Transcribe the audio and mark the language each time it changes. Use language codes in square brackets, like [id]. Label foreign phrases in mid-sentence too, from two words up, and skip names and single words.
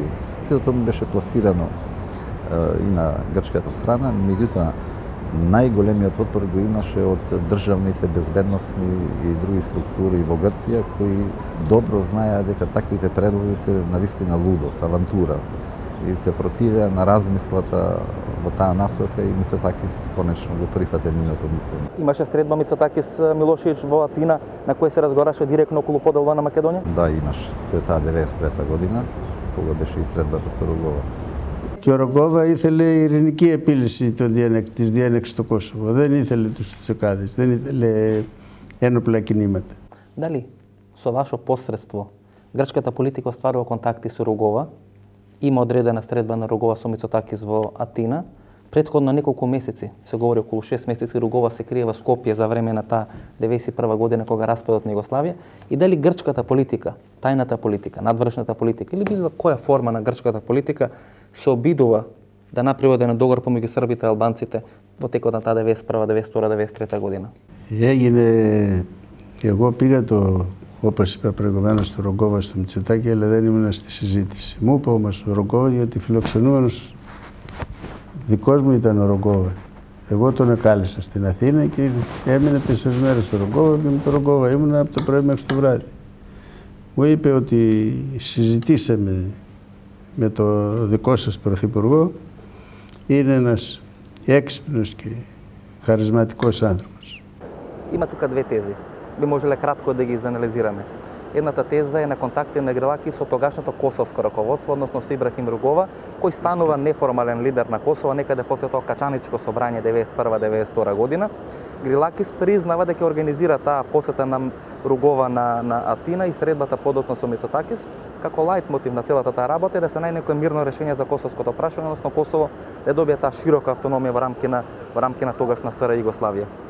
[mk] Сето тоа беше пласирано и на грчката страна, меѓутоа најголемиот отпор го имаше од државните безбедносни и други структури во Грција, кои добро знаеа дека таквите предлози се навистина лудост, авантура и се противеа на размислата во таа насока и Мицотакис конечно го прифати нивното мислење. Имаше средба Мицотакис Милошевиќ во Атина на кој се разговараше директно околу поделба на Македонија? Да, имаше. Тоа е таа 93 година, кога беше и средбата со Рогова. [el] Και ο Ρογκόβα ήθελε ειρηνική επίλυση της διένεξης στο Κόσοβο. Δεν ήθελε τους τσεκάδες, δεν ήθελε ένοπλα κινήματα. Дали со ваше посредство грчката политика остварува контакти со Рогова, има одредена средба на Рогова со Мицотакис во Атина, претходно неколку месеци, се говори околу 6 месеци, Рогова се крие во Скопје за време на таа 91 година кога распадот на Југославија, и дали грчката политика, тајната политика, надвршната политика или било која форма на грчката политика се обидува да направи еден договор помеѓу србите и албанците во текот на таа 91, 92, 93 година. Έγινε, εγώ πήγα όπως είπα προηγουμένως στο Ρογκόβα στο Μητσοτάκη, αλλά δεν ήμουν στη συζήτηση. Μου είπε όμως ο Ρογκόβα, γιατί φιλοξενούμενος δικός μου ήταν ο Ρογκόβα. Εγώ τον εκάλεσα στην Αθήνα και έμεινε 4 μέρες στο Ρογκόβα και με τον Ρογκόβα ήμουν από το πρωί μέχρι το βράδυ. Μου είπε ότι συζητήσαμε με το δικό σας πρωθυπουργό, είναι ένας έξυπνος και χαρισματικός άνθρωπος. [mk] Има тука две тези. Би можеле кратко да ги изанализираме. Едната теза е на контакти на Грилаки со тогашното косовско раководство, односно со Ибрахим Ругова, кој станува неформален лидер на Косово некаде после тоа качаничко собрање 91-92 година. Грилакис признава дека организира таа посета на Ругова на Атина и средбата подоцна со Мицотакис, како лајт мотив на целата таа работа е да се најде некое мирно решение за косовското прашање, односно Косово да добие таа широка автономија во рамки на тогашна СР Југославија.